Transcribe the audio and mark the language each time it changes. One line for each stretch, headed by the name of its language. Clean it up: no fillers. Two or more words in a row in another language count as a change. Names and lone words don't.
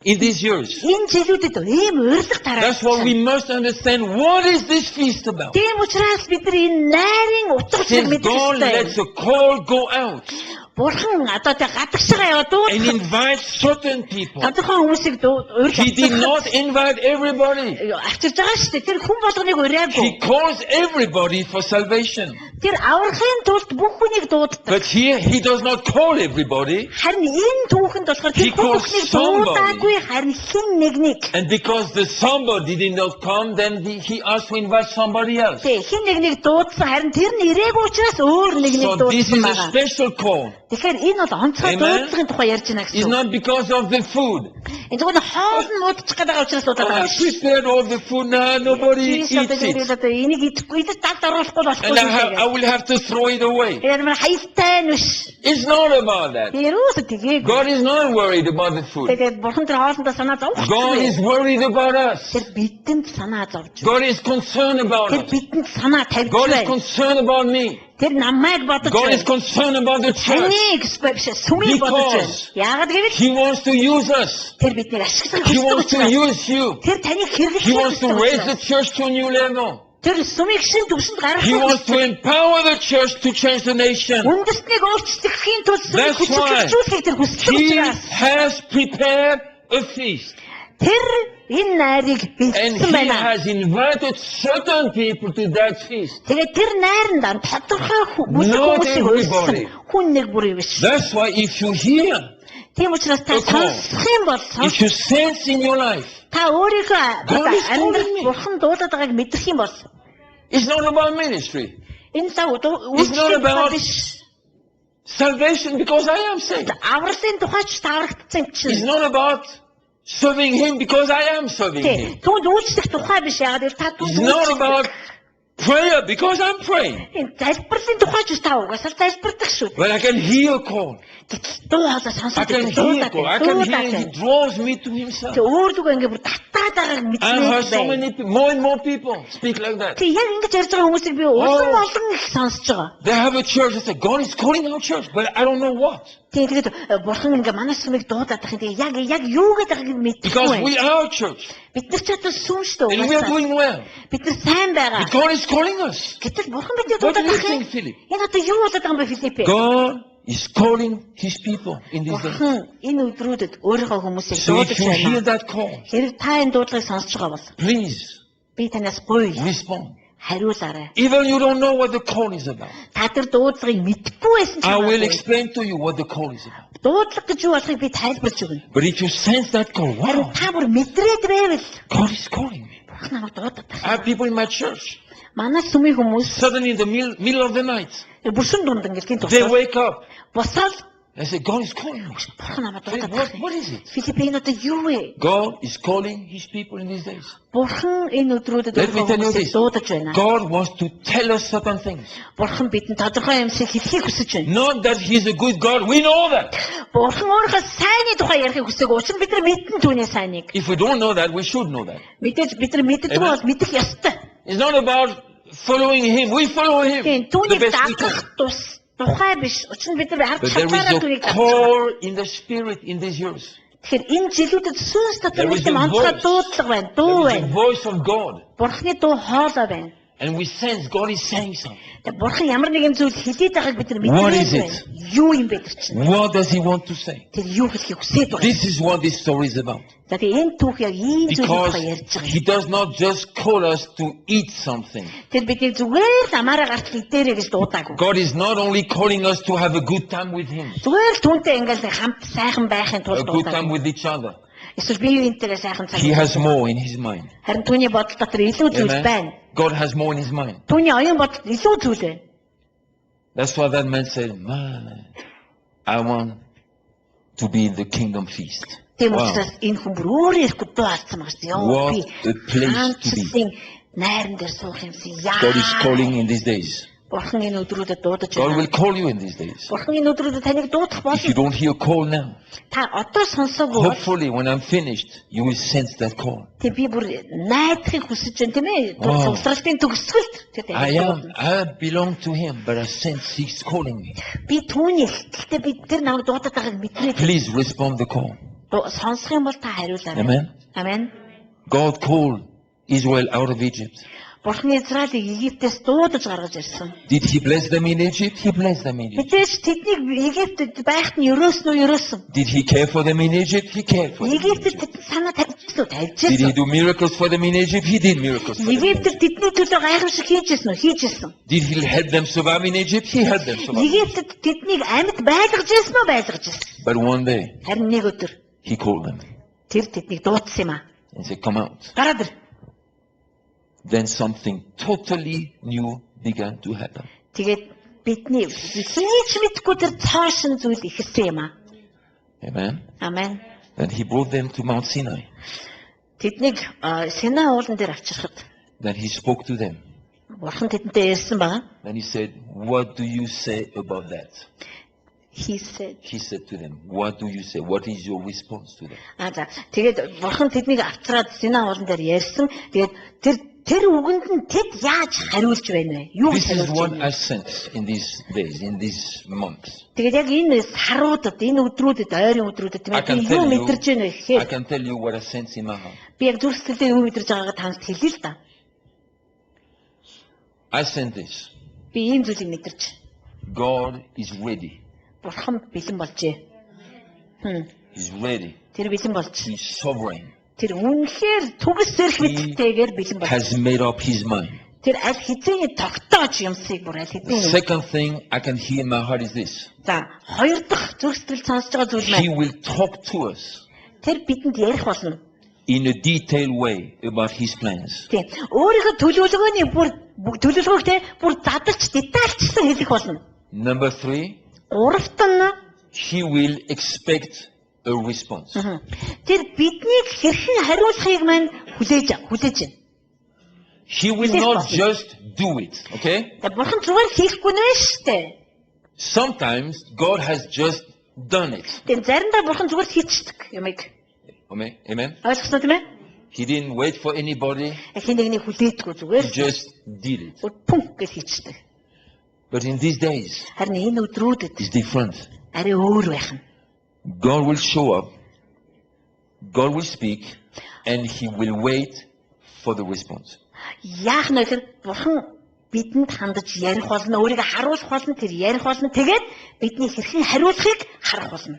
English: in these years.
Mongolian: Энэ жилүүдэд ийм урилга
English: That's why we
Mongolian: тараасан.
English: must understand what is this feast about.
Mongolian: Тийм учраас бид нар энэ найрын утгыг
English: Since
Mongolian: мэдэх
English: God lets
Mongolian: ёстой.
English: the call go out
Mongolian: Бурхан одоо тэ гадагшаа яваад
English: and
Mongolian: дуудах.
English: invite certain people,
Mongolian: Тодорхой хүмүүсийг
English: He did not
Mongolian: урилгах.
English: invite everybody.
Mongolian: Авчирж байгаа шүү дээ. Тэр хүн болгоныг ураагүй.
English: He calls everybody for salvation.
Mongolian: Тэр аврахын тулд бүх хүнийг дууддаг.
English: But here He does not call everybody.
Mongolian: Харин энэ түүхэнд болохоор
English: He
Mongolian: тэр хүн
English: calls
Mongolian: бүхнийг
English: somebody.
Mongolian: дуудаагүй, харин хэн нэгнийг.
English: And because the somebody did not come, then He asked to invite somebody else.
Mongolian: Тэ хэн нэгнийг дуудсан, харин тэр нь ирээгүй учраас өөр нэгнийг
English: So this
Mongolian: дуудсан
English: is a
Mongolian: байгаа.
English: special call.
Mongolian: Тэгэхээр энэ бол онцгой Amen. дуудлагын тухай ярьж байна
English: It's
Mongolian: гэсэн.
English: not because of the food.
Mongolian: Энэ зөвхөн хоол нь муудчих гэдэг учраас дуудаад
English: I
Mongolian: байгаа.
English: prepared all the food now, nobody eats it.
Mongolian: Энийг идэхгүй, идэж дал даруулахгүй болохгүй.
English: And I will have to throw it away.
Mongolian: Тэр мань хаялтай нь биш.
English: It's not about that.
Mongolian: Ерөөсө тэгээгүй.
English: God is not worried about the food.
Mongolian: Тэгээд бурхан тэр хоолндоо санаа зовж
English: God is
Mongolian: байна.
English: worried about us.
Mongolian: Тэр бидэнд санаа зовж байна.
English: God is concerned about
Mongolian: Тэр
English: us.
Mongolian: бидэнд санаа тавьж
English: God is
Mongolian: байна.
English: concerned about me.
Mongolian: Тэр намайг бодож
English: God is
Mongolian: байна.
English: concerned about the church.
Mongolian: Таныг биш сүмийг бодож байна.
English: Because
Mongolian: Яагаад гэвэл
English: He wants to use us.
Mongolian: тэр биднийг ашиглах
English: He
Mongolian: хүсдэг
English: wants to
Mongolian: учраас.
English: use you.
Mongolian: Тэр таныг хэрэглэх
English: He wants to raise the
Mongolian: хүсдэг.
English: church to a new level.
Mongolian: Тэр сүмийг шин төвшөнд
English: He wants
Mongolian: гаргах.
English: to empower the church to change the nation.
Mongolian: Үндэстнийг өөрчлөхийн тулд сүмийг
English: That's why
Mongolian: хүчрхэгжүүлэхийг тэр хүсдэг
English: He
Mongolian: учраас.
English: has prepared a feast.
Mongolian: Тэр энэ найрыг
English: And
Mongolian: бэлдсэн
English: He
Mongolian: байна.
English: has invited certain people to that feast.
Mongolian: Тэгээд тэр найранд тодорхой хүмүүсийг everybody. өрсөн хүн нэг бүр юм биш.
English: That's why if you hear,
Mongolian: Тийм учраас та Okay. сонсох юм бол
English: if you sense in your life,
Mongolian: та өөрийнхөө
English: God is calling
Mongolian: амьдрал
English: me.
Mongolian: бурхан дуудаад байгааг мэдэх юм бол
English: it's not about ministry.
Mongolian: энэ та
English: It's not about
Mongolian: биш.
English: salvation because I am saved.
Mongolian: Авралын тухайч таврагдсан
English: It's
Mongolian: чинь.
English: not about serving Him because I am serving Him.
Mongolian: Түүнд үйлчлэх тухай биш яагаад гэвэл та
English: It's not about prayer because I'm praying.
Mongolian: энэ залбирлын тухайч та угаасаа залбирдаг шүү.
English: But I can hear a call.
Mongolian: Гэтэл дуу хоолой
English: I
Mongolian: сонсоод
English: can hear a call. I can hear He draws me to Himself.
Mongolian: Тэг өөр дүг ингээ бүр татаад байгааг
English: I've heard so
Mongolian: мэднэ.
English: many more and more people speak like that.
Mongolian: Тэг яг ингэж ярьж байгаа хүмүүсийг би улам олон их сонсож байгаа.
English: They have a church that say, God is calling our church, but I don't know what.
Mongolian: Тэгээд бурхан ингээ манай сүмийг дуудаад байх юм. Яг юу гэдэг байгааг
English: Because
Mongolian: мэдэхгүй.
English: we are a church
Mongolian: Бид нар ч одоо сүм шүү
English: and we are
Mongolian: дээ.
English: doing well.
Mongolian: Бид нар сайн байгаа.
English: But God is calling us.
Mongolian: Гэтэл бурхан биднийг
English: What do
Mongolian: дуудаад
English: you
Mongolian: байх юм.
English: think, Philip?
Mongolian: Энэ одоо юу болоод байгаа юм бэ Филипп?
English: God is calling His people in these days.
Mongolian: Бурхан энэ өдрүүдэд өөрийнхөө хүмүүсийг
English: So
Mongolian: дуудаж
English: if you hear
Mongolian: байна.
English: that call,
Mongolian: Хэрэг та энэ дуудлагыг сонсож байгаа бол
English: please
Mongolian: би танаас гуйл
English: respond.
Mongolian: хариулаарай.
English: Even you don't know what the call is about.
Mongolian: Та тэр дуудлагыг мэдгүй байсан ч
English: I will
Mongolian: хамаагүй.
English: explain to you what the call is about.
Mongolian: Дуудлага гэж юу болохыг би тайлбарлаж өгнө.
English: But if you sense that call,
Mongolian: Харин wow, та бүр мэдрээд байвал
English: God is calling me.
Mongolian: бурхан намайг дуудаад
English: I
Mongolian: байна.
English: have people in my church.
Mongolian: Манай сүмийн хүмүүс
English: Suddenly in the middle of the night,
Mongolian: бүрсэн дунд ингээл
English: they
Mongolian: тусаад
English: wake up.
Mongolian: босоод
English: They say, God is calling me.
Mongolian: бурхан намайг Hey, дуудаад байна.
English: what is it?
Mongolian: Филиппин одоо юу вэ?
English: God is calling His people in these days.
Mongolian: Бурхан энэ өдрүүдэд
English: Let me tell you
Mongolian: хүмүүсийг
English: this.
Mongolian: дуудаж байна.
English: God wants to tell us certain things.
Mongolian: Бурхан бидэнд тодорхой юмсыг хэлхийг хүсэж байна.
English: Not that He's a good God. We know that.
Mongolian: Бурхан өөрийнхөө сайнны тухай ярихыг хүсдэг. Учир нь бид нар мэдэн түүний сайныг.
English: If we don't know that, we should know that.
Mongolian: Мэдээж бид нар мэддэггүй бол мэдэх ёстой.
English: It's not about following Him. We follow Him.
Mongolian: Тийм
English: The
Mongolian: түүнийг
English: best we can.
Mongolian: дагах тухай биш. Учир нь бид нар хард
English: But there
Mongolian: хатаараа
English: is
Mongolian: түүнийг
English: a
Mongolian: дагах.
English: call in the Spirit in these years.
Mongolian: Тэгэхээр энэ жилүүдэд сүнс дотор
English: There
Mongolian: нэг
English: is
Mongolian: юм
English: a
Mongolian: онцгой
English: voice.
Mongolian: дуудлага байна. Дуу
English: There is
Mongolian: байна.
English: the voice of God.
Mongolian: Бурхны дуу хоолой байна.
English: And we sense God is saying something.
Mongolian: Тэгээ бурхан ямар нэгэн зүйл хэлээд байгааг бид нар
English: What
Mongolian: мэдээд
English: is it?
Mongolian: байна. Юу юм бэ тэр чинь?
English: What does He want to say?
Mongolian: Тэр юу хэлхийг хүсээд байгаа.
English: This is what this story is about.
Mongolian: За тэгээ энэ түүх яг ийм зүйл
English: Because
Mongolian: тухай ярьж байгаа.
English: He does not just call us to eat something.
Mongolian: Тэр бидний зүгээр л амаараа гарч идээрэй гэж дуудаагүй.
English: God is not only calling us to have a good time with Him,
Mongolian: Зүгээр л түүнтэй ингээл нэг хамт сайхан байхын
English: a
Mongolian: тулд
English: good time
Mongolian: дуудаагүй.
English: with each other.
Mongolian: Эсвэл бие биентэйгээ сайхан цаг.
English: He has more in His mind.
Mongolian: Харин түүний бодол дотор илүү зүйл Amen. байна.
English: God has more in His mind.
Mongolian: Түүний оюун бодол илүү зүйл байна.
English: That's why that man said, man, I want to be in the kingdom feast.
Mongolian: Тийм Wow. учраас энэ хүн бүр өөрөө ирэхгүй дуу алдсан байгаа шүү. Йоо
English: What
Mongolian: би
English: a place to be.
Mongolian: хаанчсын найран дээр суух юмсан. Яа.
English: God is calling in these days.
Mongolian: Бурхан энэ өдрүүдэд дуудаж
English: God will
Mongolian: байна.
English: call you in these days.
Mongolian: Бурхан энэ өдрүүдэд таныг дуудах
English: If you
Mongolian: болно.
English: don't hear call now,
Mongolian: Та одоо сонсоогүй бол
English: hopefully when I'm finished, you will sense that call.
Mongolian: тийм би бүр найдахыг хүсэж байна тийм ээ. Wow. Цуглалтын төгсгөлд тэр
English: I belong to Him, but I sense He's calling me.
Mongolian: би түүний гэхдээ би тэр намайг дуудаад байгааг мэдрээд
English: Please respond the call.
Mongolian: Сонсох юм бол та хариулаарай. Amen. Амен.
English: God called Israel out of Egypt.
Mongolian: Бурхан Израилийг Египтээс дуудаж гаргаж ирсэн.
English: Did he bless them in Egypt? He blessed them in Egypt.
Mongolian: Мэдээж тэднийг Египтэд байхад нь ерөөсөн үү ерөөсөн.
English: Did he care for them in Egypt? He cared for them. in
Mongolian: Египтэд
English: Egypt.
Mongolian: тэд санаа тавьчихсан уу?
English: Did he
Mongolian: Тавьчихсан.
English: do miracles for them in Egypt? He did miracles for them. in
Mongolian: Египтэд
English: Egypt.
Mongolian: тэдний төлөө гайхамшиг хийжсэн үү? Хийжсэн.
English: Did he help them survive in Egypt? He helped them survive.
Mongolian: Египтэд тэднийг амьд байлгаж ирсэн үү? Байлгаж ирсэн.
English: But one day,
Mongolian: Харин нэг өдөр
English: he called them
Mongolian: тэр тэднийг дуудсан юм аа.
English: and said, come out.
Mongolian: Гараад ир.
English: Then something totally new began to happen.
Mongolian: Тэгээд бидний хийж мэдгүй тэр цаашин зүйл ихэлсэн юм аа. Amen. Амен.
English: Then he brought them to Mount Sinai.
Mongolian: Тэднийг Синай уулан дээр авчирхад
English: Then he spoke to them.
Mongolian: Бурхан тэдэнтэй ярьсан байгаа.
English: Then he said, what do you say about that? He said. He said to them, what do you say? What is your response to that?
Mongolian: За тэгээд Бурхан тэднийг авчираад Синай уулан дээр ярьсан. Тэгээд тэр үгэнд нь тэд яаж хариулж байна вэ? Юу
English: This is
Mongolian: хариулж
English: what
Mongolian: байна вэ?
English: I sense in these days, in these months.
Mongolian: Тэгээд яг энэ саруудад, энэ өдрүүдэд, ойрын өдрүүдэд тийм
English: I
Mongolian: ээ
English: can
Mongolian: би юу
English: tell you,
Mongolian: мэдэрч байна вэ
English: I
Mongolian: гэхээр
English: can tell you what I sense in my heart.
Mongolian: би яг зүрх сэтгэлдээ юу мэдэрч байгаагаа танд хэлье л да.
English: I sense this.
Mongolian: Би ийм зүйлийг мэдэрч.
English: God is ready.
Mongolian: Бурхан бэлэн болжээ.
English: He's ready.
Mongolian: Тэр бэлэн болж.
English: He's sovereign.
Mongolian: Тэр үнэхээр түгс зэрэг мэдтэйгээр бэлэн болж.
English: Has made up his mind.
Mongolian: Тэр аль хэзээний тогтоож юмсыг бүр аль хэзээний.
English: Second thing I can hear in my heart is this.
Mongolian: За, хоёр дахь зүрх сэтгэл сонсож байгаа зүйл
English: He
Mongolian: маань
English: will talk to us
Mongolian: тэр бидэнд ярих болно.
English: in a detailed way about his plans.
Mongolian: Тийм. Өөрийнхөө төлөвлөгөөний төлөвлөгөөг те бүр задарч детальчсан хэлэх болно.
English: Number 3,
Mongolian: Гуравт нь
English: he will expect a response.
Mongolian: тэр биднийг хэрхэн хариулахыг маань хүлээж байна.
English: He will not just do it, okay?
Mongolian: Тэгээ бурхан зүгээр хийхгүй нэ штэ.
English: Sometimes God has just done it.
Mongolian: Тэгээ заримдаа бурхан зүгээр хийчихдэг юмыг. Amen? Ойлгосноо тийм ээ?
English: He didn't wait for anybody.
Mongolian: Хин нэгний хүлээдэггүй зүгээр.
English: He just did it.
Mongolian: Пүнх гэж хийчихдэг.
English: But in these days,
Mongolian: Харин энэ өдрүүдэд
English: it's different.
Mongolian: арай өөр байх нь.
English: God will show up, God will speak, and he will wait for the response.
Mongolian: Яах нь вэ? Бурхан бидэнд хандаж ярих болно, өөрийгөө харуулах болно, тэр ярих болно. Тэгээд бидний хэрхэн хариулахыг харах болно.